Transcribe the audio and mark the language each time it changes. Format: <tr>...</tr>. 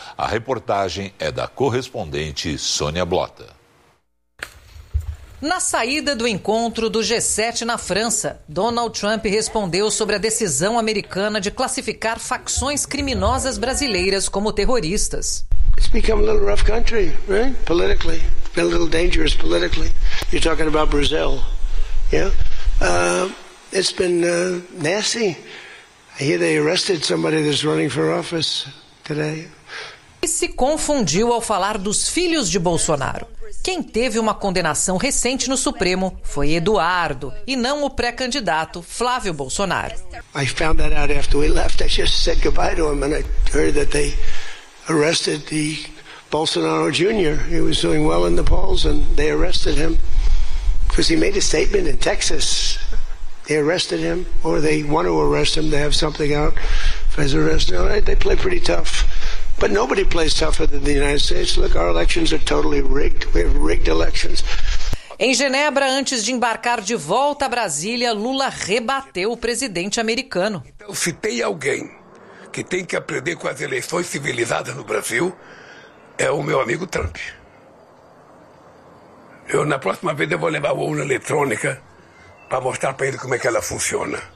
<pt>A reportagem é da correspondente Sônia Blota. Na saída do encontro do G7 na França, Donald Trump respondeu sobre a decisão americana de classificar facções criminosas brasileiras como terroristas.</pt> <en>It's become a little rough country, right? Politically, been a little dangerous politically. You're talking about Brazil, yeah? It's been nasty. I hear they arrested somebody that's running for office today.</en> <pt>E se confundiu ao falar dos filhos de Bolsonaro. Quem teve uma condenação recente no Supremo foi Eduardo, e não o pré-candidato Flávio Bolsonaro.</pt> <en>I found that out after we left. I just said goodbye to him and I heard that they arrested the Bolsonaro Jr. He was doing well in the polls and they arrested him because he made a statement in Texas. They arrested him or they want to arrest him. They have something out for his arrest. They play pretty tough. But nobody plays tougher than the United States. Look, our elections are totally rigged. We have rigged elections.</en> <pt>Em Genebra, antes de embarcar de volta a Brasília, Lula rebateu o presidente americano. Então, se tem alguém que tem que aprender com as eleições civilizadas no Brasil, é o meu amigo Trump. Eu, na próxima vez, eu vou levar uma urna eletrônica para mostrar para ele como é que ela funciona.</pt>